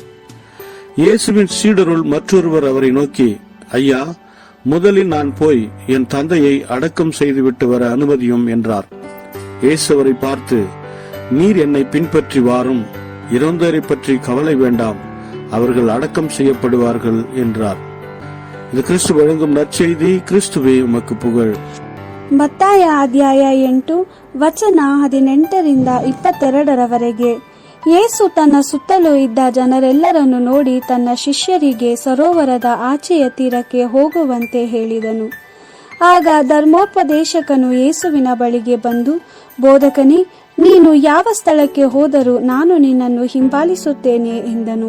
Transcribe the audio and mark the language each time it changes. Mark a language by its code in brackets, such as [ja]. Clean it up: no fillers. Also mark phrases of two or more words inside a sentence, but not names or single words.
[ta] இயேசுவின் சீடருள் மற்றொருவர் அவரை நோக்கி, ஐயா, முதலில் நான் போய் என் தந்தையை அடக்கம் செய்துவிட்டு வர அனுமதியும் என்றார். இயேசு அவரை பார்த்து, நீர் என்னை பின்பற்றி வாரும், இறந்தோரை பற்றி கவலை வேண்டாம், அவர்கள் அடக்கம் செய்யப்படுவார்கள் என்றார். இது கிறிஸ்து வழங்கும் நற்செய்தி. கிறிஸ்துவே உமக்கு புகழ். [kn] ಮತ್ತಾಯ ಅಧ್ಯಾಯ 8 ವಚನ 18 22 ಯೇಸು ತನ್ನ ಸುತ್ತಲೂ ಇದ್ದ ಜನರೆಲ್ಲರನ್ನು ನೋಡಿ ತನ್ನ ಶಿಷ್ಯರಿಗೆ ಸರೋವರದ ಆಚೆಯ ತೀರಕ್ಕೆ ಹೋಗುವಂತೆ ಹೇಳಿದನು. ಆಗ ಧರ್ಮೋಪದೇಶಕನು ಯೇಸುವಿನ ಬಳಿಗೆ ಬಂದು, ಬೋಧಕನೇ, ನೀನು ಯಾವ ಸ್ಥಳಕ್ಕೆ ಹೋದರೂ ನಾನು ನಿನ್ನನ್ನು ಹಿಂಬಾಲಿಸುತ್ತೇನೆ ಎಂದನು.